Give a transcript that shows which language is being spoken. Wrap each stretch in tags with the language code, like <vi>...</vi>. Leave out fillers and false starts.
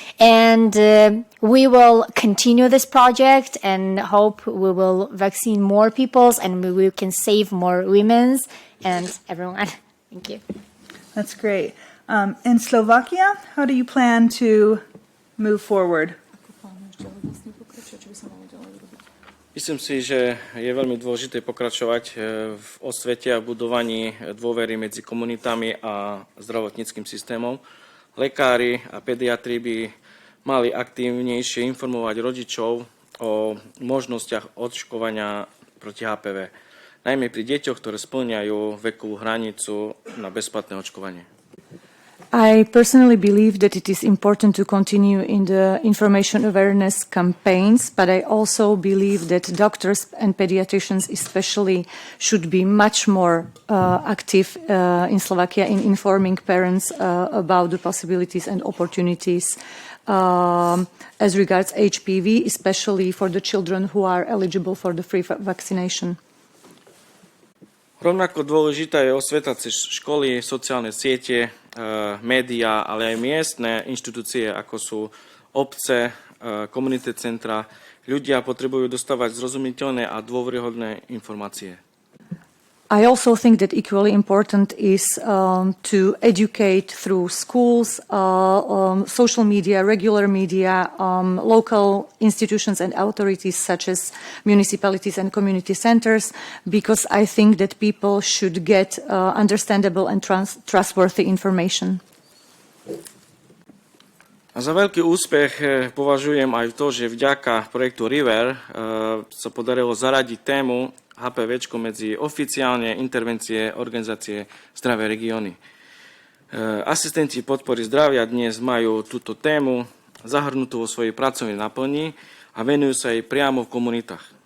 <en>And we will continue this project and hope we will vaccine more peoples and we can save more women's and everyone. Thank you. That's great. In Slovakia, how do you plan to move forward?</en> <sk>Myslím si, že je veľmi dôležité pokračovať v osvete a budovaní dôvery medzi komunitami a zdravotníckym systémom. Lekári a pediatri by mali aktívnejšie informovať rodičov o možnostiach očkovania proti HPV. najmä pri deťoch, ktoré spĺňajú vekovú hranicu na bezplatné očkovanie.</sk> <en>I personally believe that it is important to continue in the information awareness campaigns, but I also believe that doctors and pediatricians especially should be much more active in Slovakia in informing parents about the possibilities and opportunities as regards HPV, especially for the children who are eligible for the free vaccination.</en> <sk>Rovnako dôležitá je osveta cez školy, sociálne siete, médiá, ale aj miestne inštitúcie, ako sú obce, komunitné centra. Ľudia potrebujú dostávať zrozumiteľné a dôveryhodné informácie.</sk> <en>I also think that equally important is to educate through schools, social media, regular media, local institutions and authorities such as municipalities and community centers, because I think that people should get understandable and trustworthy information.</en> <sk>A za veľký úspech považujem aj to, že vďaka projektu River sa podarilo zaradiť tému HPV medzi oficiálne intervencie organizácie Zdravé regióny. Asistenti podpory zdravia dnes majú túto tému zahrnutú vo svojej pracovnej naplni a venujú sa jej priamo v komunitách.</sk>